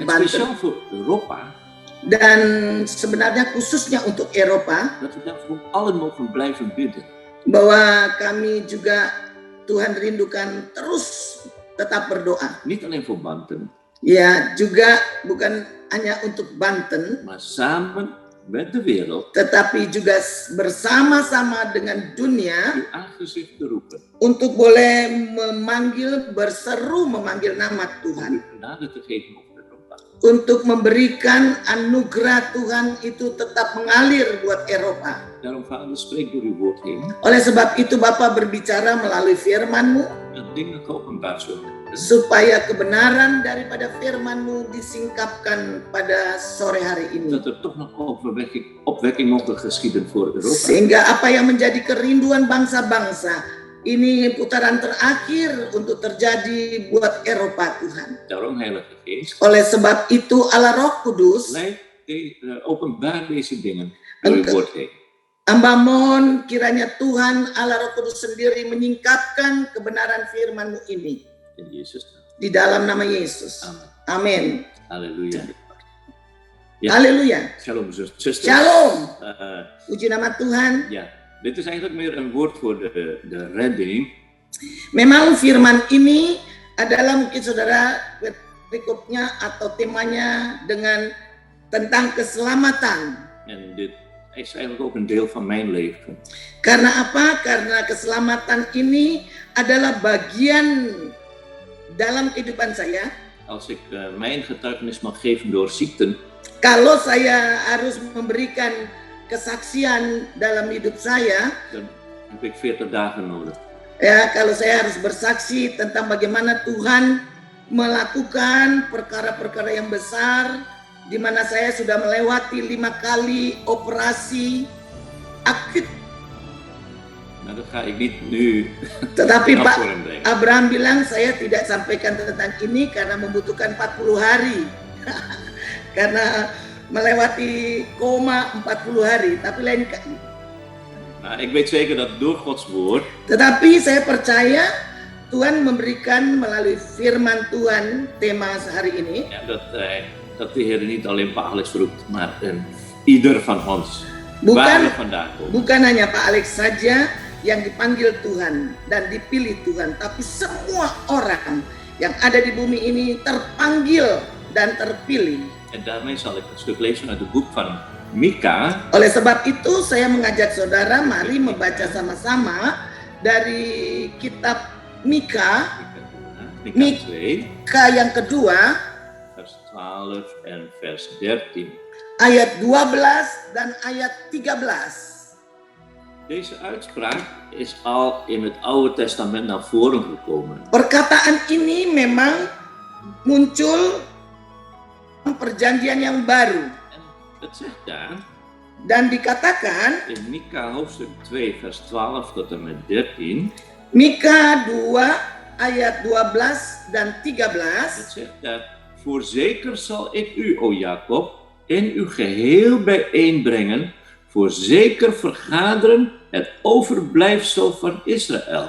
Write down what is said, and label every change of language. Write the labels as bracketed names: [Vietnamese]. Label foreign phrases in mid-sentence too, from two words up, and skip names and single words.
[Dutch] En Banten. speciaal voor Europa. [Indonesian] Dan sebenarnya khususnya untuk Eropa, [Dutch] Dat we daarvoor allen mogen blijven bidden. [Indonesian] bahwa kami juga Tuhan rindukan terus tetap berdoa. [Dutch] Niet alleen voor Banten, [Indonesian] Ya, juga bukan hanya untuk Banten, [Dutch] maar samen met de wereld [Indonesian] tetapi juga bersama-sama dengan dunia [Dutch] uw aangezicht te roepen. [Indonesian] untuk boleh berseru memanggil nama Tuhan. [Dutch] Uw genade te geven over Europa. [Indonesian] Untuk memberikan anugerah Tuhan itu tetap mengalir buat Eropa. [Dutch] Daarom, Vader, spreek door uw woord heen. [Indonesian] Oleh sebab itu Bapa berbicara melalui firman-Mu, [Dutch] Dat dingen geopenbaard zullen worden. [Indonesian] supaya kebenaran daripada firman-Mu disingkapkan pada sore hari ini. [Dutch] Dat er toch nog opwekking mogen geschieden voor Europa. [Indonesian] Sehingga apa yang menjadi kerinduan bangsa-bangsa, ini putaran terakhir untuk terjadi buat Eropa Tuhan. [Dutch] Daarom, Heilige Geest, [Indonesian] Oleh sebab itu Allah Roh Kudus, [Dutch] openbaar deze dingen door uw woord heen. [Indonesian] hamba mohon kiranya Tuhan Allah Roh Kudus sendiri menyingkapkan kebenaran firman-Mu ini [Dutch] In Jezus' naam. [Indonesian] di dalam nama Yesus. [Dutch] Amen. [Indonesian] Amin. [Dutch] Halleluja. Ja. [Indonesian] Haleluya. [Dutch] Shalom, zusters. [Indonesian] Shalom. Uh, Puji nama Tuhan. [Dutch] ja, dit is eigenlijk meer een woord voor de redding. [Indonesian] Memang firman ini adalah mungkin saudara berikutnya atau temanya dengan tentang keselamatan. [Dutch] En dit is eigenlijk ook een deel van mijn leven. [Indonesian] Karena apa? Karena keselamatan ini adalah bagian dalam kehidupan saya. [Dutch] Als ik mijn getuigenis mag geven door ziekten, [Indonesian] Kalau saya harus memberikan kesaksian dalam hidup saya, [Dutch] dan heb ik 40 dagen nodig. [Indonesian] ya kalau saya harus bersaksi tentang bagaimana Tuhan melakukan perkara-perkara yang besar, di mana saya sudah melewati 5 kali operasi akut. [Dutch] Nou, dat ga ik niet nu [Indonesian] Tetapi [Dutch] naar [Indonesian] Pak [Dutch] voren brengen. [Indonesian] Abraham bilang saya tidak sampaikan tentang ini karena membutuhkan 40 hari. Karena melewati koma 40 hari. Tapi lain kali. [Dutch] Maar ik weet zeker dat door Gods woord [Indonesian] Tetapi saya percaya Tuhan memberikan melalui firman Tuhan tema hari ini. [Dutch] ja, dat de Heer niet alleen Pak Alex roept, maar ieder van ons. Waar we [Indonesian] Bukan [Dutch] vandaan komen. [Indonesian] bukan hanya Pak Alex saja, yang dipanggil Tuhan dan dipilih Tuhan, tapi semua orang yang ada di bumi ini terpanggil dan terpilih. [Dutch] En daarmee zal ik een stuk lezen uit het boek van Mika. [Indonesian] Oleh sebab itu saya mengajak saudara mari membaca sama-sama dari kitab Mika, Mika 2, Mika yang kedua, [Dutch] vers 12 en vers 13. [Indonesian] ayat 12 dan ayat 13. [Dutch] Deze uitspraak is al in het Oude Testament naar voren gekomen. [Indonesian] Perkataan ini memang muncul perjanjian yang baru [Dutch] En het zegt daar [Indonesian] dan dikatakan [Dutch] in Mika hoofdstuk 2 vers 12 tot en met 13. [Indonesian] Mika 2 ayat 12 dan 13. [Dutch] Het zegt daar: voorzeker zal ik u, o Jacob, in uw geheel bijeenbrengen, voorzeker vergaderen het overblijfsel van Israël.